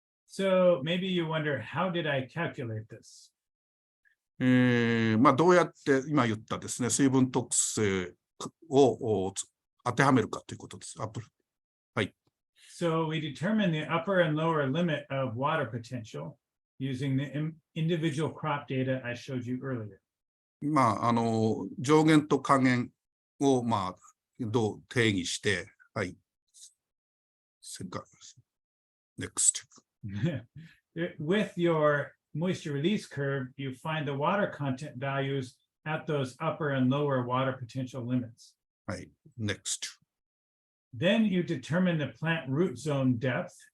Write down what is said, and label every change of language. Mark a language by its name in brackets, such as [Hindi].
[English] So maybe you wonder, how did I calculate this? [Japanese] まあ、どうやって今言ったですね、水分特性を当てはめるかということです。はい。 [English] So we determine the upper and lower limit of water potential using the individual crop data I showed you earlier. [Japanese] まあ、上限と下限を、まあ、どう定義して、はい。 [English] Next. With your moisture release curve, you find the water content values at those upper and lower water potential limits. [Japanese] はい。 [English] Next. Then you determine the plant root zone depth,